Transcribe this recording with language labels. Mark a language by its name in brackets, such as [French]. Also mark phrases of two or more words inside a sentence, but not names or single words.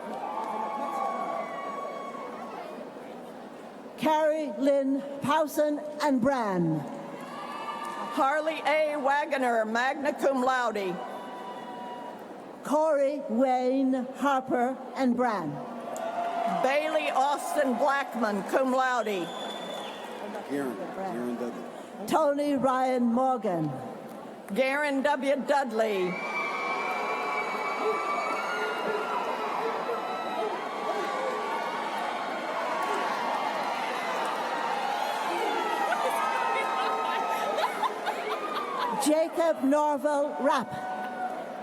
[English] Carrie Lynn Powson and Bran, Harley A. Wagoner, [Latin] magna cum laude. [English] Corey Wayne Harper and Bran, Bailey Austin Blackman, [Latin] cum laude. [English] Garen Dudley. Tony Ryan Morgan, Garen W. Dudley. Jacob Norville Rapp,